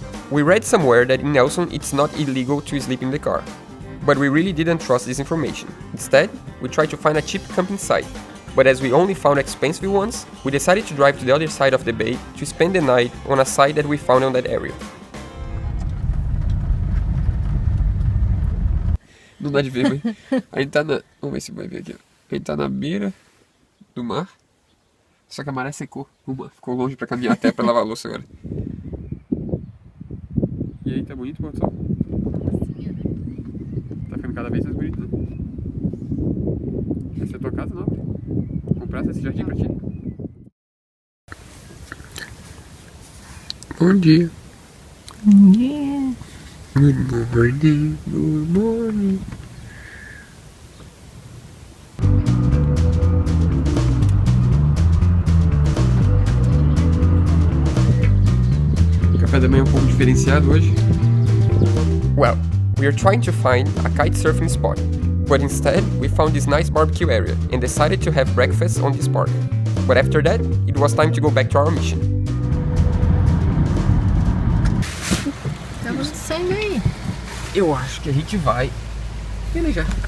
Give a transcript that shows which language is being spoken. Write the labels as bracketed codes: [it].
[en] We read somewhere that in Nelson it's not illegal to sleep in the car, but we really didn't trust this information. Instead, we tried to find a cheap camping site, but as we only found expensive ones, we decided to drive to the other side of the bay to spend the night on a site that we found on that area. [pt] Não dá de ver, mas a gente tá na... Vamos ver se vai ver aqui. A gente tá na beira do mar, só que a maré secou. O mar ficou longe pra caminhar até pra lavar a louça agora. E aí, tá bonito, pô, só. Tá ficando cada vez mais bonito, né? Essa é a tua casa, não? Comprasse esse jardim pra ti? Bom dia. Bom dia. [en] Good morning, good morning. [pt] Café da manhã um pouco diferenciado hoje. [en] Well, we are trying to find a kitesurfing spot, but instead we found this nice barbecue area and decided to have breakfast on this park. But after that, it was time to go back to our mission. [pt] Estamos saindo aí. Eu acho que a gente vai velejar.